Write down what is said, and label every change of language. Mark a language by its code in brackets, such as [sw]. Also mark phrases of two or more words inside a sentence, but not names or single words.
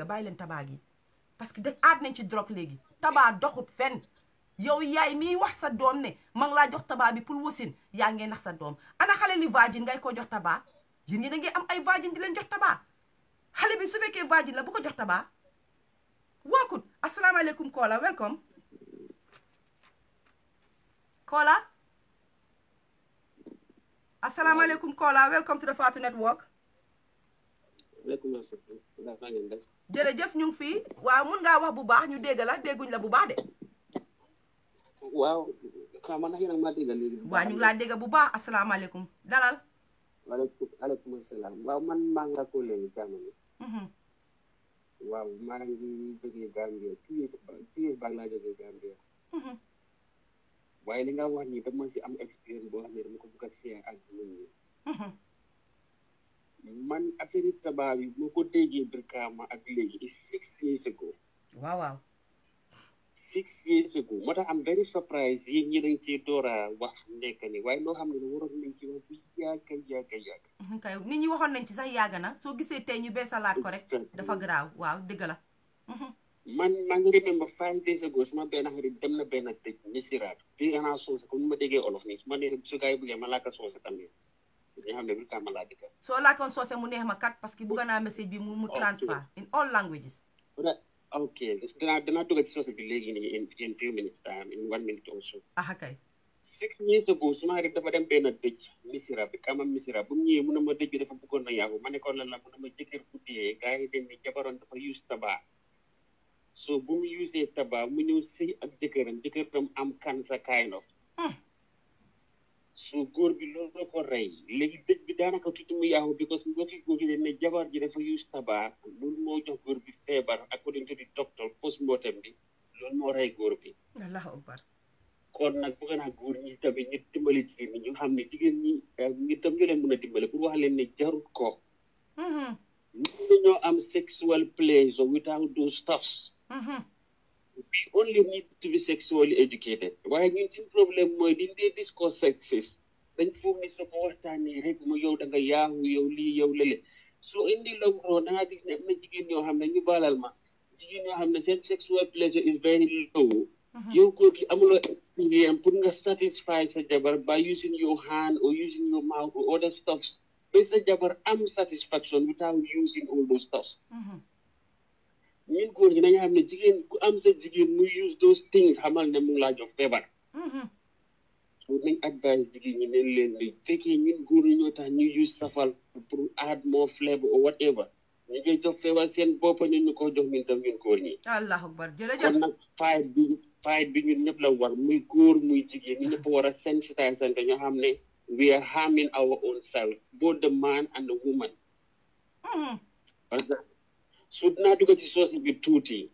[wo] bàyyi leen tabac yi [fr] parce que [wo] aad nañ ci drogue léegi tabac doxut fenn yow yaay miy wax sa doom ne ma ngi laa jox tabac bi pour wasin yaa ngee nax sa doom ana xale li vagin ngay ko jox tabac yéen ñi da ngeen am ay vagin di leen jox tabac xale bi su fekkee vagin la bu ko jox tabac wookut asalaamaaleykum Kola welcome Kola asalaamaaleykum Kola [en] welcome to the Fatu Network [wo] jërëjëf ñu ngi fii waaw mun ngaa wax bu baax ñu dégg la dégguñ la bu baax de. waaw xam nga yéen a ma dégg léegi. waaw ñu ngi laa dégg bu baax asalaamaaleykum dalal. waaleykum salaam waaw man maa nga ko léegi jamono. waaw maa ngi jógee Gambia [en] 2 years back [wo] laa jógee Gambia. waaye li nga wax ni dama si am expérience boo xam ne dama ko bëgg a share ak nit ñi. man affaire tabac bi moo ko déggee Brikama ak léegi [en] 6 years ago. [wo] waaw. [en] 6 years ago [wo] moo tax am [en] very surprise [wo] yéen ñi dañ ci door a wax nekk ni waaye loo xam ne waroon nañ ci wax bu yàgg. kay nit ñi waxoon nañ ci sax yàgg na soo gisee tey ñu beesalaat ko rek dafa garaaw waaw dëgg la. man maa ngi [en] remember 5 days ago [wo] suma benn xarit dem na benn dëj Missirah bi nga naa soose comme ni ma déggee olof nii su ma nee su gars yi bëggee ma laaka soose tamit nga xam ne Brikama laa dëkk. soo laakoon soose mu neex ma kat [fr] parce que [wo] bëgg naa message bi mu [en] transfer in all languages. [wo] ok danaa dugg ci soose bi léegi nii [en] in few minutes time in 1 minute or so. [wo] kay. [en] 6 years ago [wo] suma xarit dafa dem benn dëj Missirah Brikama Missirah bu mu ñëwee mu ne ma dëj bi dafa bëggoon na yàqu ma ne ko lan la mu ne ma jëkkër bu dee gars yi dañ ne jabaroon dafa use tabac so bu mu usee tabac mu ñëw sëy ak jëkkëram am [en] cancer kind of so [wo] góor bi loolu ko rey léegi dëj bi daanaka tuuti mu yàqu because mbokki góor gi dañ ne jabar ji dafa use tabac loolu moo jox góor bi feebar [en] according to the doctor post-mortem [wo] bi loolu moo rey góor bi. Allahu akbar. kon nag bëgg naa góor ñi tamit ñu dimbali jigéen ñi ñu xam ne jigéen ñi ñu tam ñu leen mën a dimbali pour wax leen ne jarut ko. ñu ñoo am [en] sexual pleasure without those stuffs. We only need to be sexually educated. [wo] waaye ñun suñu problème mooy di dee discourse sexist dañ foog ni soo ko waxtaanee rek mu yow da nga yaahu yow lii yow lële soo indi [en] long run [wo] da nga gis ne am na jigéen ñoo xam ne ñu baalal ma jigéen ñoo xam ne seen [en] sexual pleasure is very low. [wo] yow góor gi amuloo expérience pour nga satisfy sa jabar [en] by using your hand or using your mouth or other stuffs [wo] ba sa jabar am satisfaction [en] without using all those stuffs. [wo] ñun góor ñi nañu xam ne jigéen ku am sa jigéen muy [en] use those things [wo] xamal ne mu ngi laa jox feebar. so nañ advice jigéen ñi ne leen ni fekkee ñun góor ñi ñoo tax ñu use safal pour [en] add more flavor or whatever [wo] ñu ngi jox feebar seen bopp ñun ñu ko jox ñun tam ñun góor ñi. Allahu akbar jërëjëf. kon nag fight bi ñun ñëpp la war muy góor muy jigéen ñu ñëpp war a sensitize ñoo xam ne [en] we are harming our own self both the man and the woman. [fr] parce que [wo] su naa dugg ci soose bi tuuti.